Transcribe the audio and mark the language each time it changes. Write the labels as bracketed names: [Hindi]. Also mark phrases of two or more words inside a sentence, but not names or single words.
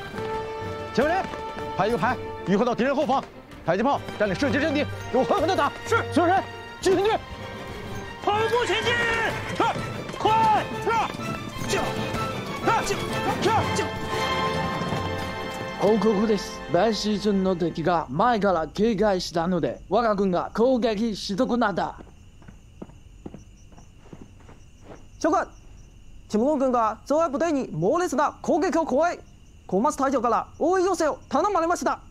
[Chinese] 前面人，排1个排，迂回到敌人后方，迫击炮占领射击阵地，给我狠狠地打！是，所有人集团队，跑步前进！快！ [Japanese] 報告です。白石村の敵が前から警戒したので、我が軍が攻撃し損なった。長官、チムノン軍が増援部隊に猛烈な攻撃を加え、小松隊長から応援要請を頼まれました。